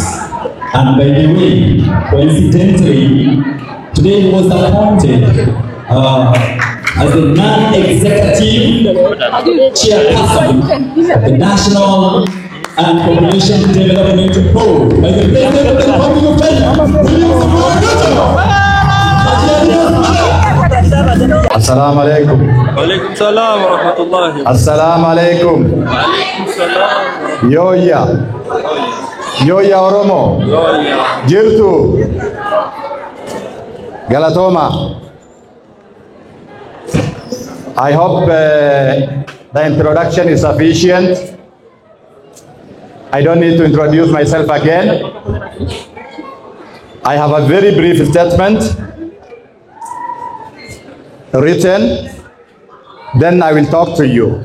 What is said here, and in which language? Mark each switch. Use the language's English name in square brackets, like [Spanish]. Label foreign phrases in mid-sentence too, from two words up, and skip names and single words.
[English] And by the way, coincidentally, today he was appointed as the non-executive chairperson of the National and Population Development Board by the President of the Republic of Kenya. [Arabic] السلام عليكم. وعليكم السلام ورحمة الله. السلام عليكم. وعليكم السلام. [Oromo] Yoya Oromo. Jirtu. Galatoma. [English] I hope the introduction is sufficient. I don't need to introduce myself again. I have a very brief statement written, then I will talk to you.